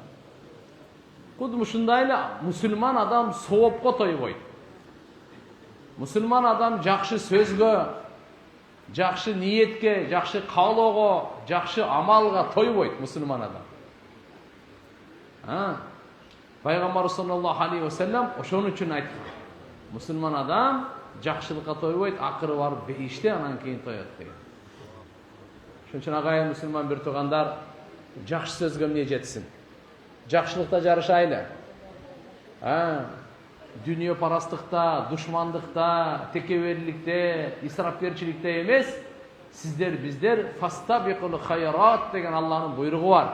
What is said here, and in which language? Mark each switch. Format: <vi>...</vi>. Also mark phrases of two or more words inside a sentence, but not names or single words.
<ky>Куд ушундай эле мусулман адам соопко тойбойт. Мусулман адам жакшы сөзгө, жакшы ниетке, жакшы каалоого, жакшы амалга тойбойт мусулман адам. Пайгамбар</ky> <ar>صلى الله عليه وسلم</ar> <ky>ошон үчүн айткан. Мусулман адам жакшылыкка тойбойт, акыры барып бейиште анан кийин тоет деген. Ошон үчүн агайын мусулман бир туугандар, жакшы сөзгө эмне жетсин? Жакшылыкта жарышайлы. Дүние парастыкта, душмандыкта, текеберликте, исрапкерчиликте эмес, сиздер биздер</ky> <ar>فاستبقوا الخيرات</ar> <ky>деген Алланын буйругу бар.</ky>